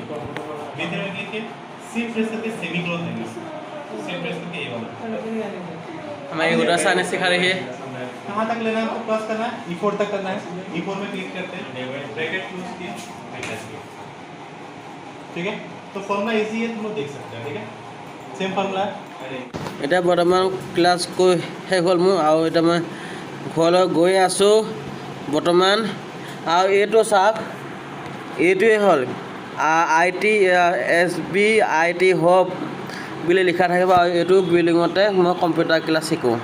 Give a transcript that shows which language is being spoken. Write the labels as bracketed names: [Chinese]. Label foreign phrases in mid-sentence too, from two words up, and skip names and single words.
[Hindi] B3 में क्लिक किए, [English] shift press [Hindi] करके [English] semi close [Hindi] देंगे, [English] shift press [Hindi] करके ये वाला हमारी उड़ीसा ने सिखा रही है। कहाँ तक लेना है आपको, प्लस करना है, E4 तक करना है। E4 में क्लिक करते हैं, [English] bracket close [Hindi] किया, ठीक है। तो फॉर्मूला इजी है, तुम लोग देख सकते हो, ठीक है, [English] same formula [Hindi] है। [Assamese] এতিয়া বৰ্তমান ক্লাছ কৈ শেষ হ'ল মোৰ, আৰু এতিয়া মই ঘৰলৈ গৈ আছোঁ বৰ্তমান। আৰু এইটো চাওক, এইটোৱে হ'ল IT SBIT হব বুলি লিখা থাকিব, আৰু এইটো বিল্ডিঙতে মই [English] computer class [Assamese] শিকোঁ।